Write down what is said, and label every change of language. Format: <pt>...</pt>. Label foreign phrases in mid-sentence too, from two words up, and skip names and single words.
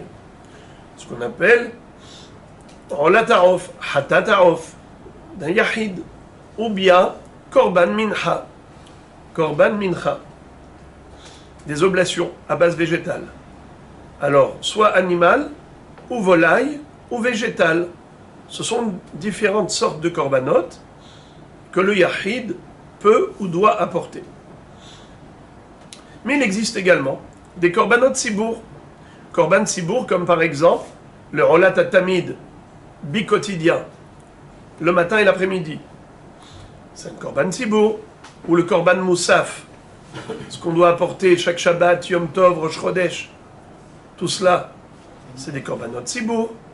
<fr>Ce qu'on appelle Olata'of, Hatata'of, d'un yahid, ou bien</fr> <he>קרבן מנחה, קרבן מנחה,</he> <fr>des oblations à base végétale. Alors, soit animal, ou volaille, ou végétal. Ce sont différentes sortes de korbanot que le yahid peut ou doit apporter. Mais il existe également des</fr> <he>קרבנות ציבור. קרבן ציבור,</he> <fr>comme par exemple le</fr> <he>עולת תמיד</he> <fr>bi-quotidien, le matin et l'après-midi. C'est le</fr> <he>קרבן ציבור.</he> <fr>Ou le</fr> <he>קרבן מוסף,</he> <fr>ce qu'on doit apporter chaque Shabbat, Yom Tov, Rosh Chodesh. Tout cela, c'est des</fr> <he>קרבנות ציבור.</he>